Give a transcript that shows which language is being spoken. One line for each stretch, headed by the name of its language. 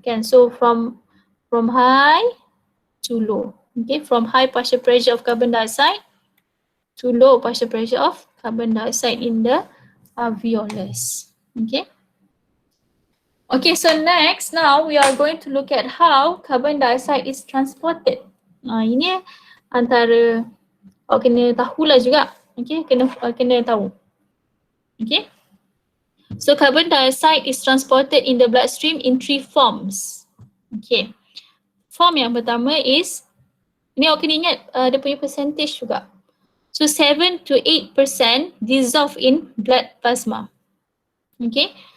English: Okay, so from high to low, okay, from high partial pressure of carbon dioxide to low partial pressure of carbon dioxide in the alveolus. Okay. Okay, so next, now we are going to look at how carbon dioxide is transported.
Malay: Ini antara kena tahulah juga. Okay, kena tahu. Okay.
English: So carbon dioxide is transported in the bloodstream in 3 forms.
Malay: Okay. Form yang pertama is, ini awak kena ingat dia punya percentage juga.
English: So 7 to 8% dissolve in blood plasma. Okay.